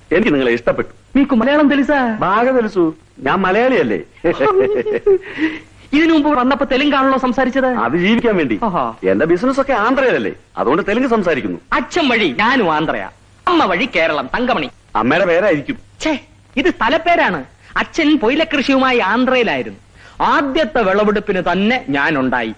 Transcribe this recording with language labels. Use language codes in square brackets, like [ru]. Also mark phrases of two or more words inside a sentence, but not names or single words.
[ml] എനിക്ക് നിങ്ങളെ ఇష్టപ്പെട്ടു. [te] మీకు మలయాళం తెలుసా? బాగా తెలుసు. [ml] ഞാൻ മലയാളിയല്ലേ. ഇതിനു മുമ്പ് വന്നപ്പോ തെലുങ്കാണല്ലോ സംസാരിച്ചത്? അത് ജീവിക്കാൻ വേണ്ടി. എന്റെ ബിസിനസ് ഒക്കെ ആന്ധ്രയിലല്ലേ, അതുകൊണ്ട് തെലുങ്ക് സംസാരിക്കുന്നു. അച്ഛൻ വഴി ഞാനും ആന്ധ്രയാ, അമ്മ വഴി കേരളം, തങ്കമണി. അമ്മയുടെ പേരായിരിക്കും. ഛേ, ഇത് സ്ഥലപ്പേരാണ്. അച്ഛൻ പൊയിലക്കൃഷിയുമായി ആന്ധ്രയിലായിരുന്നു. ആദ്യത്തെ വിളവെടുപ്പിന് തന്നെ ഞാൻ ഉണ്ടായി.